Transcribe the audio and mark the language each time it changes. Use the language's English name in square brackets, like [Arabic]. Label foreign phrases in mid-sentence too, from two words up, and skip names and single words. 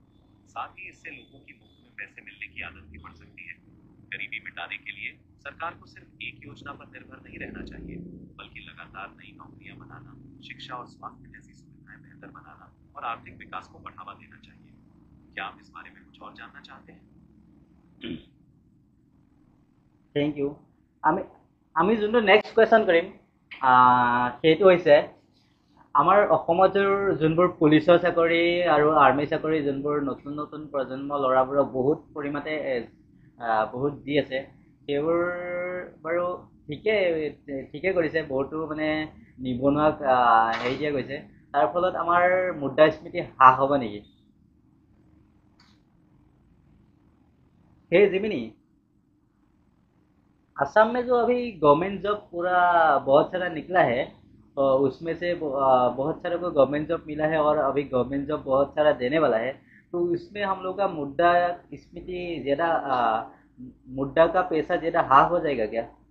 [Hindi] साथ ही इससे लोगों की मुफ्त में पैसे मिलने की आदत भी बढ़ सकती है। गरीबी मिटाने के लिए सरकार को सिर्फ एक योजना पर निर्भर नहीं रहना चाहिए, बल्कि लगातार नई नौकरियां बनाना, शिक्षा और स्वास्थ्य जैसी सुविधाएं बेहतर बनाना और आर्थिक विकास को बढ़ावा देना चाहिए। क्या आप इस बारे में कुछ और जानना चाहते हैं? [English] thank you. [Assamese] আমি আমি যোনটো [English] next question [Assamese] কৰিম, সেইটো হৈছে আমাৰ অসমত যোনবোৰ পুলিচৰ চাকৰি আৰু আৰ্মি চাকৰি, যোনবোৰ নতুন নতুন প্ৰজন্ম ল'ৰাবোৰক বহুত পৰিমাণে বহুত দি আছে, সেইবোৰ বাৰু ঠিকে কৰিছে, বহুতো মানে নিবনুৱাক হেৰি দিয়া গৈছে। তাৰ ফলত আমাৰ মুদ্ৰাস্ফীতি হ্ৰাস হ'ব নেকি? [Hindi] हे जिमिनी, असम में जो अभी [English] government job [Hindi] पूरा बहुत सारा निकला है, और उसमें से बहुत सारे को [English] government job [Hindi] मिला है, और अभी [English] government job [Hindi] बहुत सारा देने वाला है, तो इसमें हम लोग का मुद्रा स्मृति ज़्यादा मुद्रा का पैसा ज़्यादा ह्रास हो जाएगा क्या?